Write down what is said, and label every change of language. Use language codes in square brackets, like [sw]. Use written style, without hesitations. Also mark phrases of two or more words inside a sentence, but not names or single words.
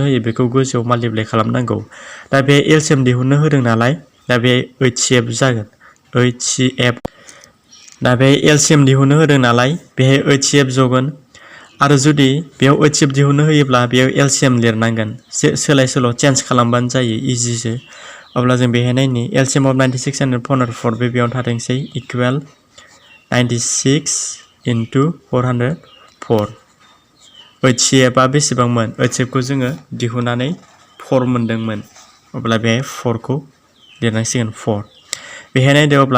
[brx] होयो बेखौ गोजौआव माल्टिप्लाइ खालामनांगौ दा बे LCM दिहुननो होदों नालाय दा बे HCF जागोन HCF दा बे LCM दिहुननो होदों नालाय बेहाय HCF जगोन आरो जुदि बेयाव HCF दिहुननो होयोब्ला बेयाव LCM लिरनांगोन सोलाय सोल' चेन्ज खालामबानो जायो इजिसो अब्ला जों बेहाय नायनि [en] LCM of 96 and 404 [brx] बे बेयाव थाथोंसै इकुवेल 96 into 404 HCF आ बेसेबांमोन HCF खौ जोङो दिहुननानै 4 मोनदोंमोन अब्ला बेहाय 4 खौ लिरनांसिगोन 4 बेहाय नायदो अब्ला